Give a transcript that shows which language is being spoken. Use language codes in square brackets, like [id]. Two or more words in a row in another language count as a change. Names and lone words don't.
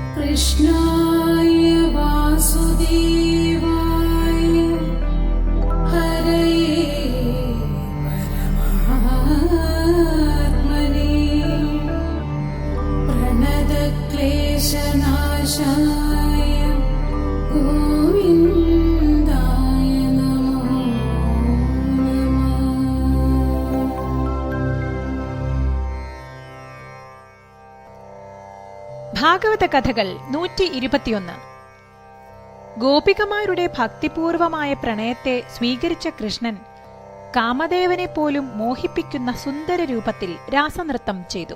[sa] कृष्णाय वासुदेवाय हरये परमात्मने प्रणतक्लेशनाशाय गोविन्दाय नमो नमः। [ml] ഭാഗവത കഥകൾ 121. ഗോപികമാരുടെ ഭക്തിപൂർവമായ പ്രണയത്തെ സ്വീകരിച്ച കൃഷ്ണൻ കാമദേവനെ പോലും മോഹിപ്പിക്കുന്ന സുന്ദര രൂപത്തിൽ രാസനൃത്തം ചെയ്തു.